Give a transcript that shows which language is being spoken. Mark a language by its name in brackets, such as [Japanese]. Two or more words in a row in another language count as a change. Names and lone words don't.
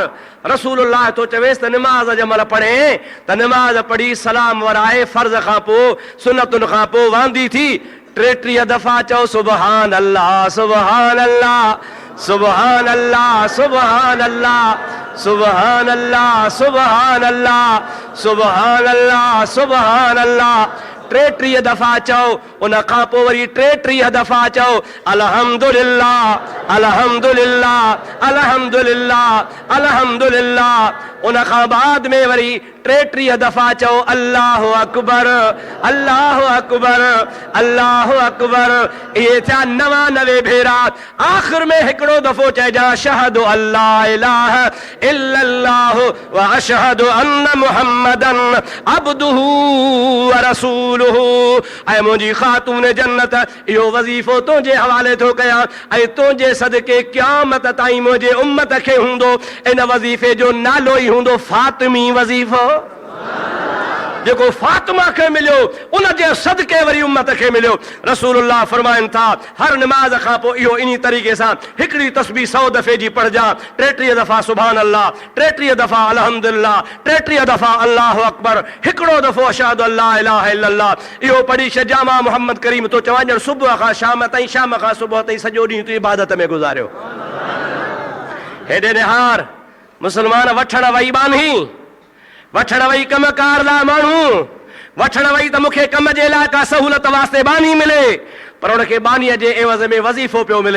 [Sindhi] रसूलुल्लाह तो चवेस त निमाज़ जमल पढ़े त निमाज़ पढ़ी सलाम वराए, फर्ज़ खां पोइ सुनतुनि खां पोइ वांदी थी 33 दफ़ा चओ [Arabic] سبحان الله سبحان الله سبحان الله سبحان الله سبحان الله سبحان الله سبحان الله سبحان الله. [Sindhi] 33 दफ़ा चओ, उन खां पोइ वरी 33 दफ़ा चओ अल्हम्दुलिल्लाह अल्हम्दुलिल्लाह अल्हम्दुलिल्लाह अल्हम्दुलिल्लाह। उन खां बाद में वरी 33 दफ़ा चओ [Arabic] الله أكبر الله أكبر الله أكبر. [Sindhi] इहे थिया 99 भेरा। आख़िर में हिकिड़ो दफ़ो चइजां [Arabic] أشهد ألا إله إلا الله و أشهد أن محمدا عبده و رسوله. [Sindhi] ऐं मुंहिंजी ख़ातून जन्नत इहो वज़ीफ़ो तुंहिंजे हवाले थो कयां, ऐं तुंहिंजे सदके क़यामत ताईं मुंहिंजे उम्मत खे हूंदो इन वज़ीफ़े जो नालो ई हूंदो फातिमी वज़ीफ़ो। जेको फातिमा खे मिलियो उन जे सदके वरी उम्मत खे मिलियो। रसूलुल्लाह फरमाइनि था हर नमाज खां पोइ इहो इन तरीक़े सां हिकिड़ी तस्बीह 100 दफ़े जी पढ़जां। 33 दफ़ा [Arabic] سبحان الله, [Sindhi] 33 दफ़ा अल्हम्दुलिल्लाह, 33 दफ़ा [Arabic] الله أكبر, [Sindhi] हिकिड़ो दफ़ो [Arabic] أشهد ألا إله إلا الله. [Sindhi] इहो पढ़ी छॾिजां। मां मोहम्मद करीम तो चवां ॼण सुबुह खां शाम ताईं, शाम खां सुबुह ताईं सॼो ॾींहुं तूं इबादत में गुज़ारियो। हेॾे निहार मुसलमान वठण वई बानी, वठण वई कमकार लाइ माण्हू, वठण वई त मूंखे कम जे लाइ का सहूलत वास्ते बानी मिले, पर उनखे बानीअ जे एवज़ में वज़ीफ़ो पियो मिले।